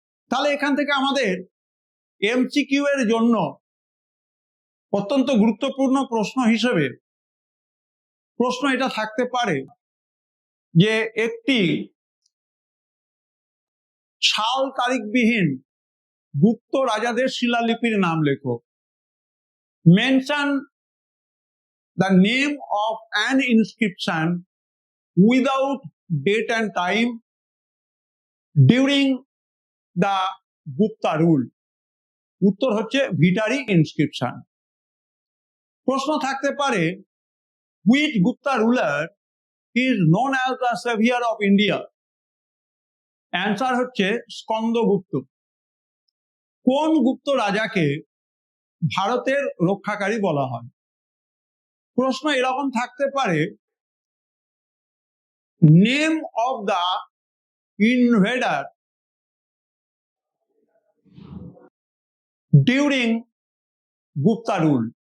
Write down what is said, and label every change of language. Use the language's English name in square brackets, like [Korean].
[Bangla] তাহলে এখান থেকে আমাদের এমসিকিউ এর জন্য অত্যন্ত গুরুত্বপূর্ণ প্রশ্ন হিসেবে প্রশ্ন এটা থাকতে পারে যে একটি সাল তারিখবিহীন গুপ্ত রাজাদের শিলালিপির নাম লেখো। [English] Mention the name of an inscription without date and time during the Gupta rule. [Bangla] উত্তর হচ্ছে ভিটারি ইনস্ক্রিপশন। প্রশ্ন থাকতে পারে [English] which Gupta ruler is known as the savior of India? [Bangla] Answer হচ্ছে স্কন্দগুপ্ত। কোন গুপ্ত রাজাকে ভারতের রক্ষাকারী বলা হয়? [English] প্রশ্ন এরকম থাকতে পারে name of the invader during Gupta rule.